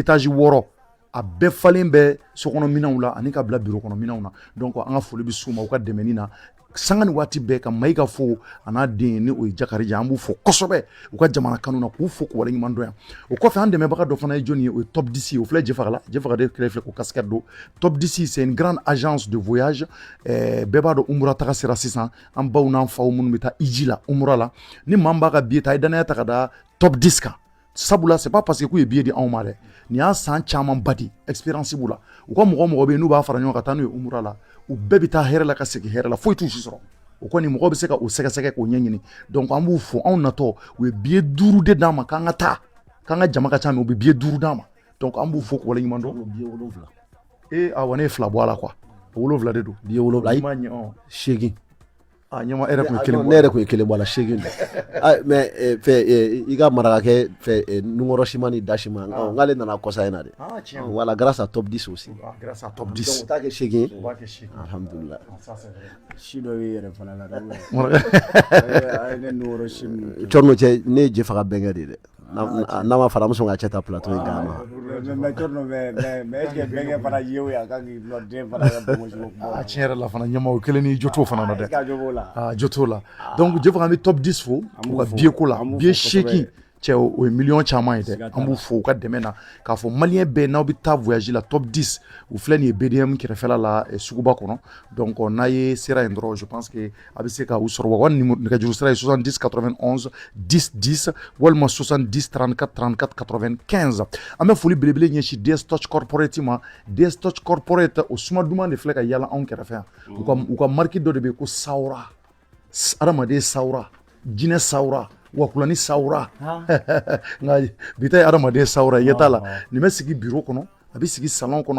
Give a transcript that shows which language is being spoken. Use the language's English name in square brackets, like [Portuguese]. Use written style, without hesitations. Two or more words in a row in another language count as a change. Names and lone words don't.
[Bambara] étage 6 a bɛɛ falen bɛ sokɔnɔ minɛnw la ani ka bila bureau kɔnɔ minɛnw na donc an ka foli bɛ s'u ma u ka dɛmɛni na sanga ni waati bɛɛ ka Mayiga fo a n'a den ni o ye Jakarija an b'u fo kosɛbɛ u ka jamana kanu na k'u fo k'u waleɲuman dɔn yan o kɔfɛ an dɛmɛbaga dɔ fana ye jɔnni ye o ye Top 10 ye o filɛ Jefaga la Jefaga de kɛrɛ filɛ ko casquette don Top 10 [French] c'est une grande agence de voyage [Bambara] bɛɛ b'a dɔn umura taga sera sisan an baw n'an faw minnu bɛ taa iji la umura la ni maa min b'a ka billet ta a ye danaya ta ka da Top 10 kan sabula [French] c'est pas parce que [Bambara] k'u ye billet di anw ma dɛ nin y'a san caman ba di expérience b'u la u ka mɔgɔ bɛ yen n'u b'a fara ɲɔgɔn kan ka taa n'u ye umura la u bɛɛ bɛ taa hɛrɛ la ka segin hɛrɛ la foyi t'u si sɔrɔ o kɔni mɔgɔ bɛ se ka o sɛgɛsɛgɛ k'o ɲɛɲini donc an b'u fo anw natɔ u ye billet 5 de d'an ma k'an ka taa k'an ka jama ka ca mais u bɛ billet 5 d'an ma donc an b'u fo k'u waleɲuman dɔn awɔ ne ye 2 bɔ a la quoi 7 de don billet 7 i m'a ɲɛ 8 ɲɛma yɛrɛ kun ye 1 bɔ ne yɛrɛ kun ye 1 bɔ a la 8 mais i ka marakakɛ fɛ nunkɔrɔ siman ni da siman nk'ale nana kɔsa in na dɛ [French] voilà grâce à Top 10 aussi grâce à Top 10 [Bambara] donc o t'a kɛ 8 o b'a kɛ 8 alhamdulillah si dɔ b'i yɛrɛ fana la a ye ne nunkɔrɔ si minnu Thierno cɛ ne ye Jefaga bɛnkɛ de ye dɛ n'a ma fara an bɛ sɔn ka cɛ ta plateau in kan mais Thierno [French] mais est-ce que [Bambara] bɛnkɛ fana ye o ye a kan k'i nɔ den fana ka bɔnko tiɲɛ yɛrɛ la fana ɲɛma o kelen ni joto fana na dɛ ka jogo la joto la donc Jefaga an bɛ Top 10 fo u ka billet ko la billet 8 cɛ o ye miliyɔn caman ye dɛ an b'u fo u ka dɛmɛ na k'a fɔ maliyɛn bɛɛ n'aw bɛ taa voyage la Top 10 u filɛ nin ye BDM kɛrɛfɛla la suguba kɔnɔ donc n'a ye sera yen dɔrɔn [French] je pense [Bambara] que a bɛ se ka u sɔrɔ wa nɛgɛjuru sira ye 70 91 10 10 walima 70 34 34 95 an bɛ foli belebele ɲɛsin DS Touch Corporate ma DS Touch Corporate o suma duman de filɛ ka yala anw kɛrɛfɛ yan u ka marque dɔ de bɛ yen ko Sawura adamaden Sawura jinɛ Sawura wakulani Sawura nka bi ta ye adamaden Sawura ye t'a la nin bɛ sigi bureau kɔnɔ a bɛ sigi salon kɔnɔ a